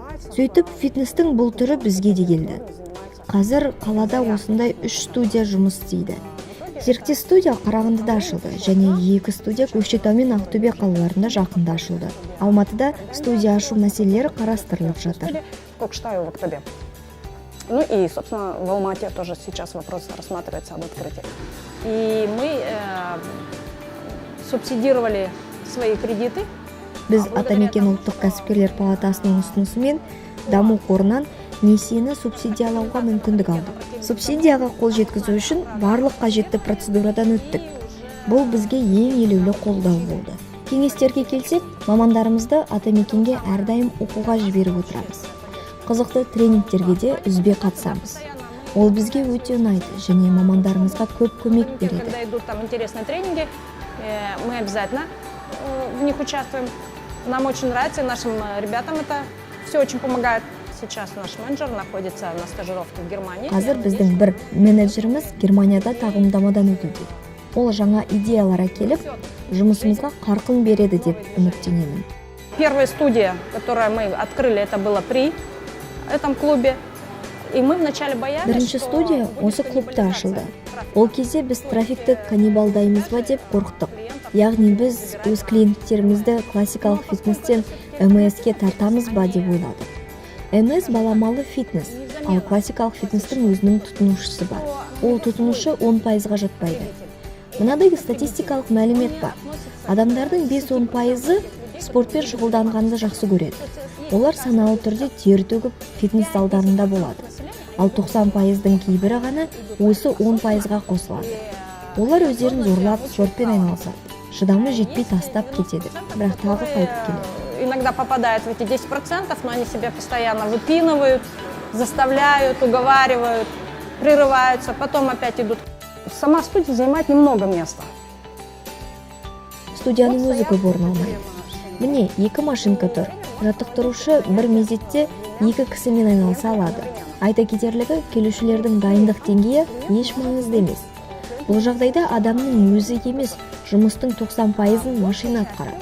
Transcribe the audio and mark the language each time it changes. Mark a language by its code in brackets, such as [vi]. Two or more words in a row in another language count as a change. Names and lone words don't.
[kk] Сөйтіп, фитнестің бұл түрі бізге де келді. Қазір қалада осындай 3 студия жұмыс істейді. Серіктес студия Қарағандыда ашылды, және 2 студия Көкшетау мен Ақтөбе қалаларында жақында ашылды. Алматыда студия ашу мәселелері қарастырылып жатыр. [ru] В Кокштаю, в Октябре. Ну и, собственно, в Алмате тоже сейчас вопрос рассматривается об открытии. И мы субсидировали свои кредиты. [kk] Біз Атамекен ұлттық кәсіпкерлер палатасының ұсынысымен даму қорынан несиені субсидиялауға мүмкіндік алдық. Субсидияға қол жеткізу үшін барлық қажетті процедурадан өттік. Бұл бізге ең елеулі қолдау болды. Кеңестерге келсек, мамандарымызды Атамекенге әрдайым оқуға жіберіп отырамыз. Қызықты тренингтерге де үзбей қатысамыз. Ол бізге өте ұнайды, және мамандарымызға көп көмек береді. [ru] Когда идут там интересные тренинги, мы обязательно в них участвуем. Нам очень нравится, нашим ребятам это все очень помогает. Сейчас наш менеджер находится на стажировке в Германии. [kk] Қазір біздің бір менеджеріміз Германияда тағылымдамадан өтуде. Ол жаңа идеялар әкеліп, жұмысымызға қарқын береді деп үміттенемін. [ru] Первая студия, которую мы открыли, это было при этом клубе. И мы вначале боялись, [kk] Бірінші студия осы клубта ашылды. Ол кезде біз трафикті каннибалдаймыз ба деп қорықтық. Яғни біз өз клиенттерімізді классикалық фитнестен МС-ке тартамыз ба деп ойладық. МС баламалы фитнес, ал классикалық фитнестің өзінің тұтынушысы бар. Ол тұтынушы 10%-ға жатпайды. Мынадай статистикалық мәлімет бар. Адамдардың 5-10%-ы спортпен шұғылданғанды жақсы көреді. Олар саналы түрде тер төгіп фитнес залдарында болады. Ал 90%-дың кейбірі ғана осы 10%-ға қосылады. Олар өздерін зорлап спортпен айналысады. Шыдамы жетпей тастап кетеді, бірақ тағы қайтып келеді. [ru] иногда попадают в эти 10%, но они себя постоянно выпинывают, заставляют, уговаривают, прерываются, потом опять идут. Сама студия занимает немного места. [kk] Студияның өзі көп орын алмайды. Міне, 2 машинка тұр. Жаттықтырушы бір мезетте 2 кісімен айналыса алады. Айта кетерлігі, келушілердің дайындық деңгейі еш маңызды емес. Бұл жағдайда адамның өзі емес, жұмыстың 90%-ын машина атқарады.